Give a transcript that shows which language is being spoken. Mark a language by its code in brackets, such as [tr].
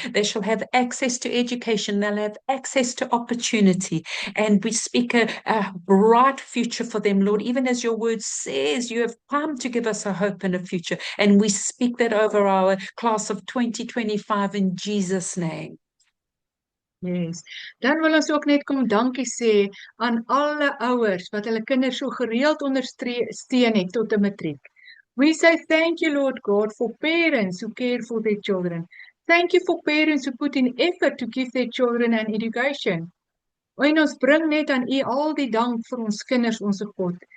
[en] They shall have access to education. They'll have access to opportunity. And we speak a bright future for them, Lord, even as your word says, you have come to give us a hope and a future. And we speak that over our class of 2025 in Jesus' name. Yes. [af] Dan wil ons ook net kom dankie sê aan alle ouers wat hulle kinders so gereeld ondersteun het tot 'n matriek. [en] We say thank you, Lord God, for parents who care for their children. Thank you for parents who put in effort to give their children an education. [af] En ons bring net aan U al die dank vir ons kinders, ons God.